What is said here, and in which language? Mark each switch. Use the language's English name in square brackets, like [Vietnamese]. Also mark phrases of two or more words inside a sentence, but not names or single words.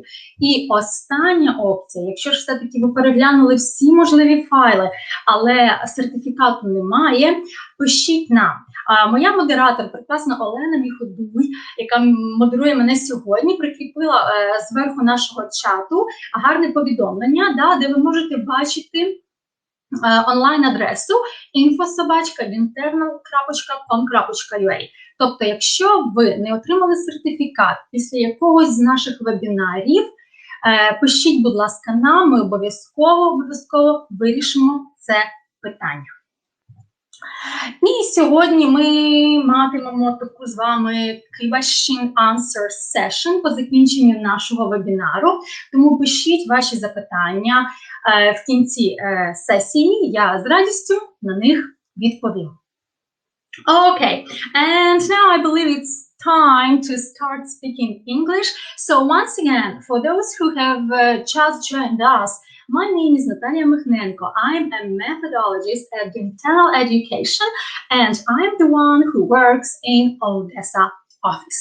[Ukrainian] І остання опція, якщо ж все-таки ви переглянули всі можливі файли, але сертифікату немає, пишіть нам. Моя модератор, прекрасна Олена Міходуй, яка модерує мене сьогодні, прикріпила зверху нашого чату гарне повідомлення, де ви можете бачити онлайн-адресу info@internal.com.ua. Тобто, якщо ви не отримали сертифікат після якогось з наших вебінарів, пишіть, будь ласка, нам, ми обов'язково вирішимо це питання. І сьогодні ми матимемо таку з вами [English] question-answer session [Ukrainian] по закінченню нашого вебінару. Тому пишіть ваші запитання в кінці сесії, я з радістю на них відповім. [English] Okay, and now I believe it's time to start speaking English. So once again, for those who have just joined us, my name is Natalia Mikhnenko. I'm a methodologist at Untitled Education, and I'm the one who works in Odessa office.